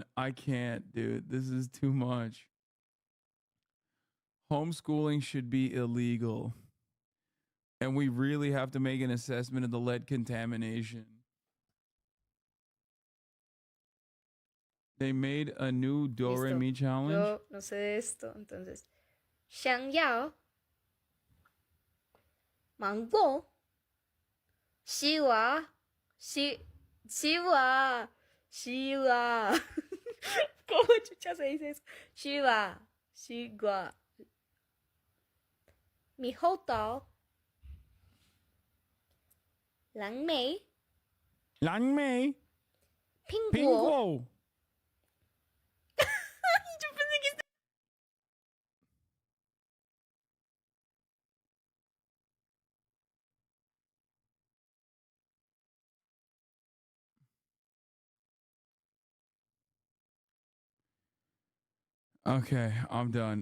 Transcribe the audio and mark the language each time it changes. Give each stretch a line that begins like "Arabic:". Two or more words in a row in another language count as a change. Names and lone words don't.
English: I can't, dude. This is too much. Homeschooling should be illegal. And we really have to make an assessment of the lead contamination. They made a new Do Re Mi challenge.
Spanish: Yo no sé de esto, entonces.
Chinese: 想要 망고 西瓜 西瓜
Spanish: ¿Cómo chucha se dice eso?
Chinese: 西瓜 猕猴桃 蓝莓 苹果
Spanish: Yo pensé que
English: Okay, I'm done.